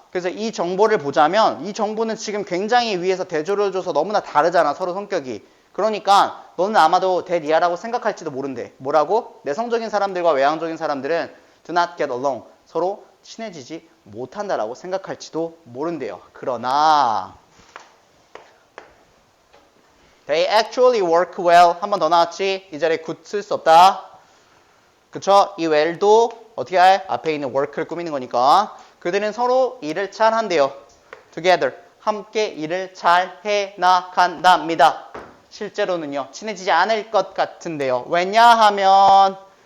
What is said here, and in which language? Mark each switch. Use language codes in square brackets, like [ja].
[ko] 그래서 이 정보를 보자면 이 정보는 지금 굉장히 위에서 대조를 줘서 너무나 다르잖아. 서로 성격이. 그러니까 너는 아마도 that 이하라고 생각할지도 모른대. 뭐라고? 내성적인 사람들과 외향적인 사람들은 [en] do not get along. [ko] 서로 친해지지 못한다라고 생각할지도 모른대요. 그러나 [en] They actually work well. [ko] 한 번 더 나왔지? 이 자리에 good 쓸 수 없다. 그쵸? 이 well도 어떻게 해? 앞에 있는 work를 꾸미는 거니까. 그들은 서로 일을 잘 한대요. [en] Together. [ko] 함께 일을 잘 해나간답니다. 실제로는요. 친해지지 않을 것 같은데요. 왜냐하면